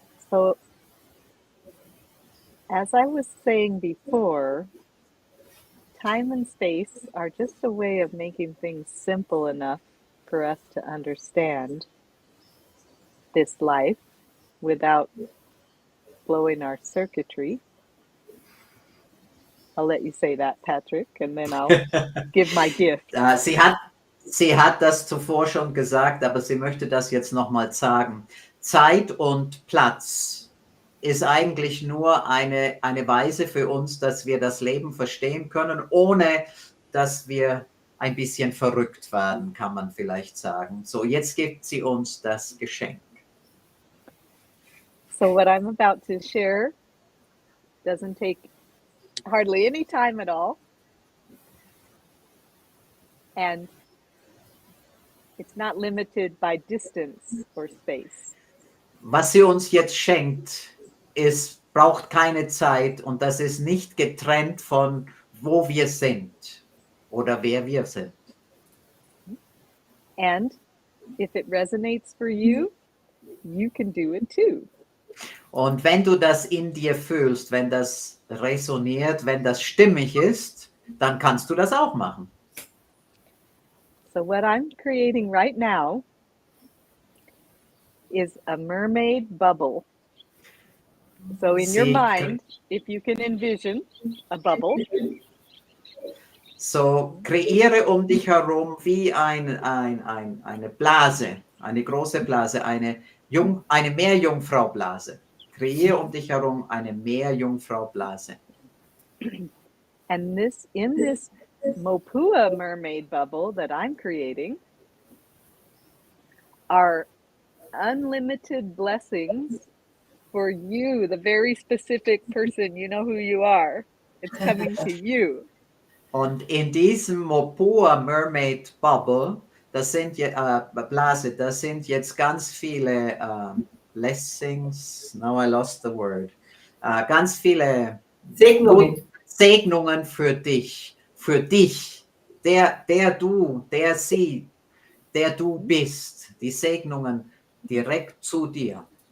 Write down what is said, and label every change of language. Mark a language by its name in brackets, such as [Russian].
[English] So, as I was saying before, time and space are just a way of making things simple enough for us to understand this life without blowing our circuitry. I'll let you say that, Patrick, and then I'll give my gift. [German] Sie hat das zuvor schon gesagt, aber sie möchte das jetzt nochmal sagen. Zeit und Platz ist eigentlich nur eine Weise für uns, dass wir das Leben verstehen können, ohne dass wir ein bisschen verrückt werden, kann man vielleicht sagen. So, jetzt gibt sie uns das Geschenk. [English] So what I'm about to share doesn't take hardly any time at all. And it's not limited by distance or space. [German] Was sie uns jetzt schenkt, braucht keine Zeit und das ist nicht getrennt von wo wir sind oder wer wir sind. [English] And if it resonates for you, you can do it too. [German] Und wenn du das in dir fühlst, wenn das resoniert, wenn das stimmig ist, dann kannst du das auch machen. [English] So what I'm creating right now is a mermaid bubble. So in your mind, if you can envision a bubble. [German] So kreiere um dich herum wie eine Blase, eine große Blase, eine Meerjungfraublase. Kreiere um dich herum eine Meerjungfraublase. [English] And in this Mopua mermaid bubble that I'm creating are unlimited blessings for you, the very specific person. You know who you are. It's coming to you. [German] Und in diesem Mopua Mermaid Bubble, Blase, das sind jetzt ganz viele Blessings, [English] now I lost the word, [German] ganz viele Segnungen für dich, der du bist, die Segnungen direkt zu dir.